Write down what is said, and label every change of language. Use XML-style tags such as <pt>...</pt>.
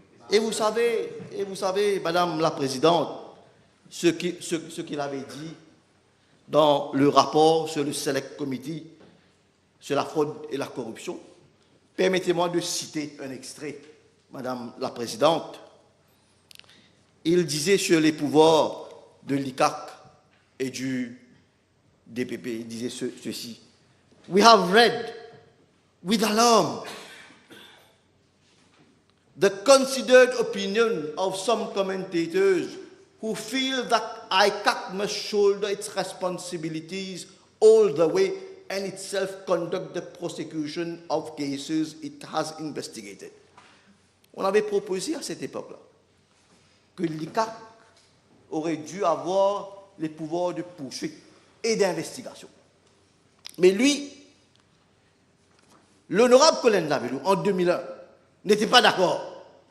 <fr>Et vous savez, Madame la Présidente, ce qu'il avait dit dans le rapport sur le Select Committee sur la fraude et la corruption. Permettez-moi de citer un extrait, Madame la Présidente. Il disait sur les pouvoirs de l'ICAC et du DPP, il disait ceci.</fr> <en>We have read with alarm the considered opinion of some commentators who feel that ICAC must shoulder its responsibilities all the way and itself conduct the prosecution of cases it has investigated.</en> <fr>On avait proposé à cette époque-là que l'ICAC aurait dû avoir les pouvoirs de poursuite et d'investigation. Mais lui, l'honorable Colin Davelou, en 2001, n'était pas d'accord.</fr>